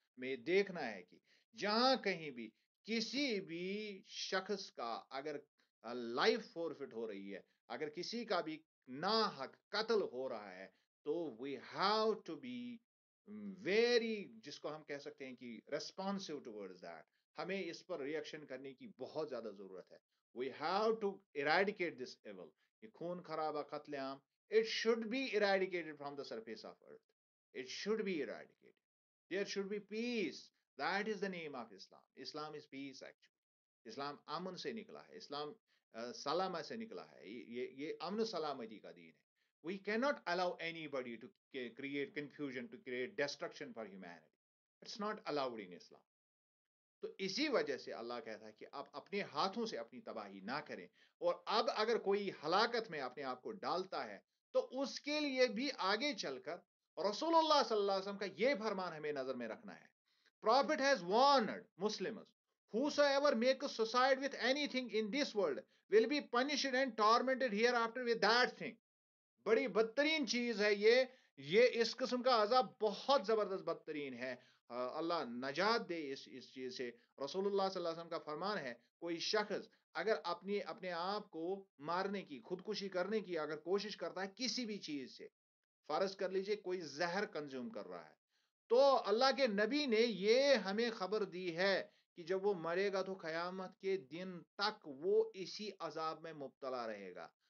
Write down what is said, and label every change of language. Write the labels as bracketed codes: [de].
[ur] میں دیکھنا ہے کہ جہاں کہیں بھی کسی بھی شخص کا اگر لائف فورفٹ ہو رہی ہے، اگر کسی کا بھی ناحق قتل ہو رہا ہے، تو [en] we have to be very, [ur] جس کو ہم کہہ سکتے ہیں کہ [en] Responsive towards that. [ur] ہمیں اس پر ریئیکشن کرنے کی بہت زیادہ ضرورت ہے. [en] We have to eradicate this evil. [ur] یہ خون خرابہ، قتل عام، [en] it should be eradicated from the surface of earth. It should be eradicated. There should be peace. That is the name of Islam. Islam is peace actually. [ur] اسلام امن سے نکلا ہے، اسلام سلامت سے نکلا ہے، یہ امن سلامتی کا دین ہے. [en] We can not allow anybody to create confusion, to create destruction for humanity. It's not allowed in Islam. [ur] تو اسی وجہ سے اللہ کہتا ہے کہ آپ اپنے ہاتھوں سے اپنی تباہی نہ کریں، اور اب اگر کوئی ہلاکت میں اپنے آپ کو ڈالتا ہے تو اس کے لیے بھی آگے چل کر رسول اللہ صلی اللہ علیہ وسلم کا یہ فرمان ہمیں نظر میں رکھنا ہے. [en] Prophet has warned Muslims, whosoever makes suicide with anything in this world will be punished and tormented hereafter with that thing. [ur] بڑی بدترین چیز ہے یہ اس قسم کا عذاب بہت زبردست بدترین ہے. اللہ نجات دے اس چیز سے. رسول اللہ صلی اللہ علیہ وسلم کا فرمان ہے، کوئی شخص اگر اپنے آپ کو مارنے کی، خودکشی کرنے کی اگر کوشش کرتا ہے کسی بھی چیز سے، فرض کر لیجئے کوئی زہر کنزیوم کر رہا ہے، تو اللہ کے نبی نے یہ ہمیں خبر دی ہے کہ جب وہ مرے گا تو قیامت کے دن تک وہ اسی عذاب میں مبتلا رہے گا.